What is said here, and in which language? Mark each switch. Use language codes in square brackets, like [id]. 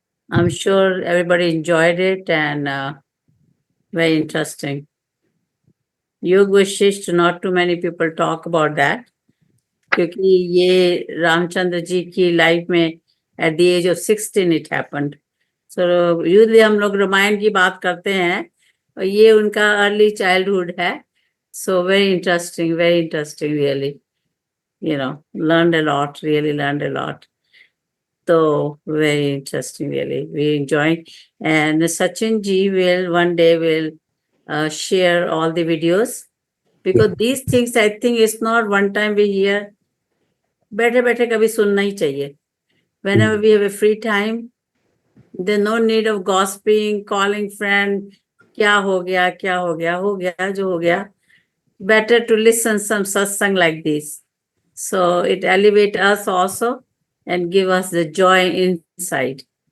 [en] I'm sure everybody enjoyed it and very interesting. Yog Vashisht, not too many people talk about that, [hi] क्योंकि ये रामचंद्र जी की life में [en] at the age of 16 it happened. So usually [hi] हम लोग रामायण की बात करते हैं, और ये उनका [en] early childhood [hi] है. [en] So very interesting really. learned a lot, really learned a lot. So very interesting, really. We enjoyed. And Sachin ji one day will share all the videos, because these things, I think, it's not one time we hear. [hi] बैठे बैठे कभी सुनना ही चाहिए. [en] Whenever we have a free time, there's no need of gossiping, calling friend, [hi] क्या हो गया, हो गया [en] जो हो गया. Better to listen some satsang like this. So it elevates us also and give us the joy inside.